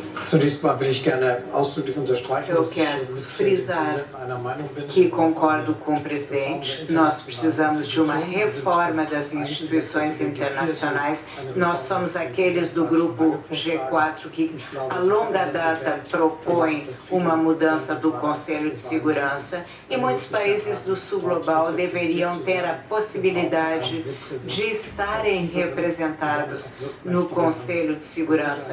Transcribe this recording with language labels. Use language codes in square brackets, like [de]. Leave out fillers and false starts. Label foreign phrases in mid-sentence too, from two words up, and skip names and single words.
[de] Zunächst mal will ich gerne ausdrücklich unterstreichen, [pt] Eu [de] dass ich [pt] quero [de] mit [pt] frisar [de] Präsidenten einer Meinung bin. [pt] que concordo com o presidente. Nós precisamos de uma reforma das instituições internacionais. Nós somos aqueles do grupo G4 que, a longa data, propõem uma mudança do Conselho de Segurança e muitos países do Sul Global deveriam ter a possibilidade de estarem representados no Conselho de Segurança.